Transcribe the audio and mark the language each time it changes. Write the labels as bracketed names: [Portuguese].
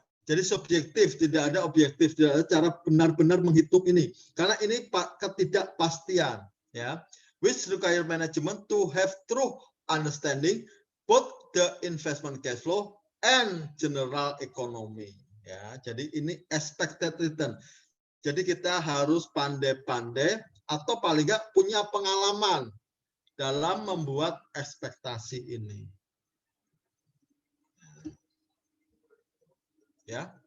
[Indonesian] Jadi subjektif, tidak ada objektif, tidak ada cara benar-benar menghitung ini. Karena ini ketidakpastian, ya. [English] Which require management to have true understanding both the investment cash flow and general economy, ya. [Indonesian] Jadi ini expected return. Jadi kita harus pandai-pandai atau paling nggak punya pengalaman dalam membuat ekspektasi ini. Ya.